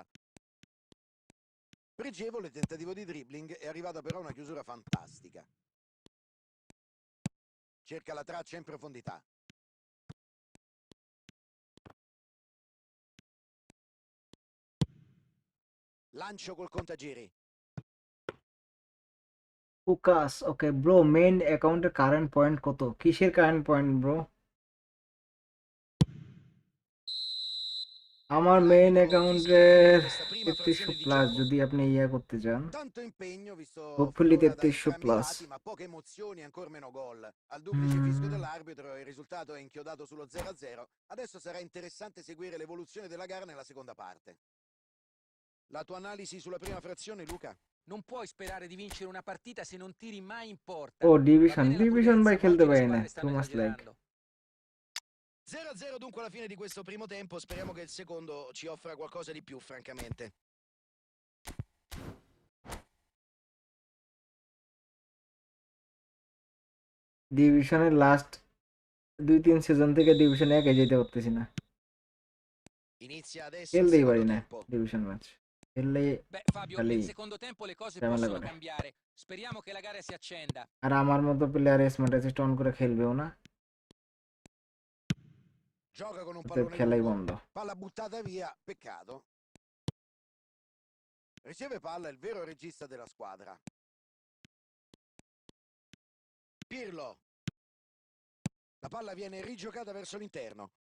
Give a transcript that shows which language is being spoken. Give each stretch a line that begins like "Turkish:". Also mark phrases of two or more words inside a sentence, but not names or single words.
Italian: Pregevole tentativo di dribbling, è arrivata però una chiusura fantastica. Cerca la traccia in profondità. Lancio col contagiri.
English: focus okay bro main account's current point
Bangla: কত কিসের
English: current point bro
Bangla: আমার মেইন
Italian: L'arbitro fischia la fine
Bangla: অ্যাকাউন্টের
Italian: di questa prima
Bangla: 3300
Italian: frazione di
Bangla: প্লাস
Italian: gioco.
Bangla: যদি আপনি ইয়া করতে চান
Italian: Tanto impegno visto
Bangla: হোপফুলি
Italian: finora da
Bangla: 3300
Italian: entrambi i
Bangla: প্লাস
Italian: lati, ma poche emozioni e ancora meno gol. Al duplice fischio dell'arbitro il risultato è inchiodato sullo 0-0. Adesso sarà interessante seguire l'evoluzione della gara nella seconda parte. La tua analisi sulla prima frazione, Luca? Non puoi sperare di vincere una partita se non tiri mai in porta.
Bangla: ও
Italian: Va
Bangla: ডিভিশন
Italian: bene la
Bangla: ডিভিশন
Italian: prudenza,
Bangla: ভাই
Italian: ma
Bangla: খেলতে
Italian: oggi le
Bangla: পারি না
Italian: squadre
English: টু
Italian: stanno
English: much like
Italian: esagerando. 0-0 dunque alla fine di questo primo tempo, speriamo che il secondo ci offra qualcosa di più, francamente.
Bangla: ডিভিশনের
English: last 2-3 season
Bangla: থেকে ডিভিশন 1 এ যেতে পারতেছি না
Italian: Inizia adesso il
Bangla: খেলতেই পারি
Italian: secondo
Bangla: না
Italian: tempo.
English: division match
Bangla: খেললে
Italian: Beh, Fabio,
Bangla: খালি
Italian: nel secondo tempo le cose
Bangla: ঝামেলা
Italian: possono
Bangla: করে
Italian: cambiare. Speriamo che la gara si accenda.
Bangla: আর আমার মতো
English: player smart assist on
Bangla: করে খেলবেও না
Italian: Gioca con un
Bangla: অতএব
Italian: pallone
Bangla: খেলাই
Italian: lungo.
Bangla: বন্ধ
Italian: Palla buttata via, peccato. Riceve palla il vero regista della squadra. Pirlo. La palla viene rigiocata verso l'interno.